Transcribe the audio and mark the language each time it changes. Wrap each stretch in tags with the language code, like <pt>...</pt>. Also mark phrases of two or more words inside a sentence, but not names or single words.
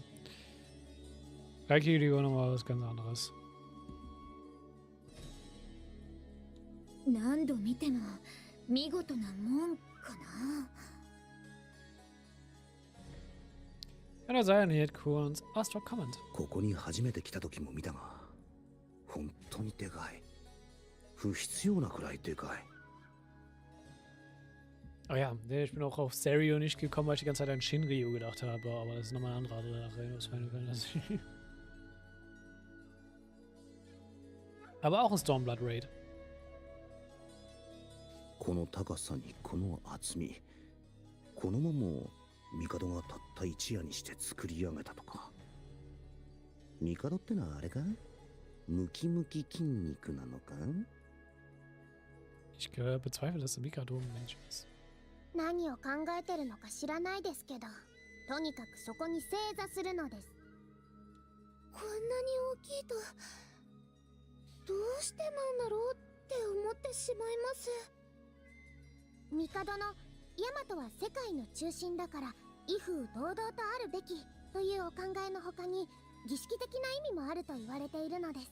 <de>Raikiri war nochmal was ganz anderes.</de> <ja>何度見ても見事な門かな。</ja> <de>Einer seiner Headquarters, Astro Comment.</de> <ja>ここに初めて来た時も見たが、本当にでかい。不必要なくらいでかい。</ja> <de>Oh ja, nee, ich bin auch auf Seryu nicht gekommen, weil ich die ganze Zeit an Shinryu gedacht habe, aber das ist nochmal ein anderer Drache aus Final Fantasy. Aber auch ein Stormblood Raid.</de> <ja>この高さにこの厚み、この門も帝がたった一夜にして作り上げたとか。帝ってのはあれか？ムキムキ筋肉なのか？</ja> <de>Ich bezweifle, dass der Mikado ein Mensch ist.</de> <ja>何を考えてるのか知らないですけど、とにかくそこに正座するのです。こんなに大きいとどうしてなんだろうって思ってしまいます。帝のヤマトは世界の中心だから威風堂々とあるべきというお考えの他に儀式的な意味もあると言われているのです。</ja>